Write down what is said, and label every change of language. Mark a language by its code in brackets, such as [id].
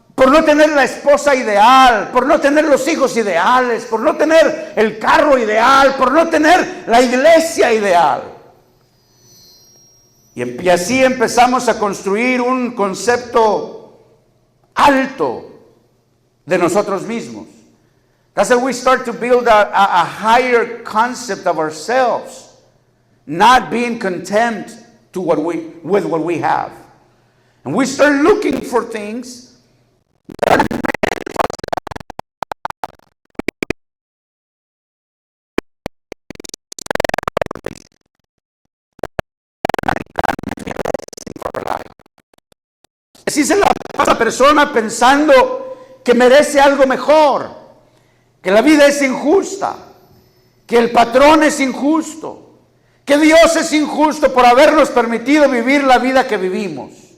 [es] no tener la esposa ideal, por no tener los hijos ideales, por no tener el carro ideal, por no tener la iglesia ideal. Y así empezamos a construir un concepto alto de nosotros mismos. [en] That's how we start to build a higher concept of ourselves. Not being content with what we have. And we start looking for things that are [es] así se la pasa a la persona pensando que merece algo mejor, que la vida es injusta, que el patrón es injusto, que Dios es injusto por habernos permitido vivir la vida que vivimos.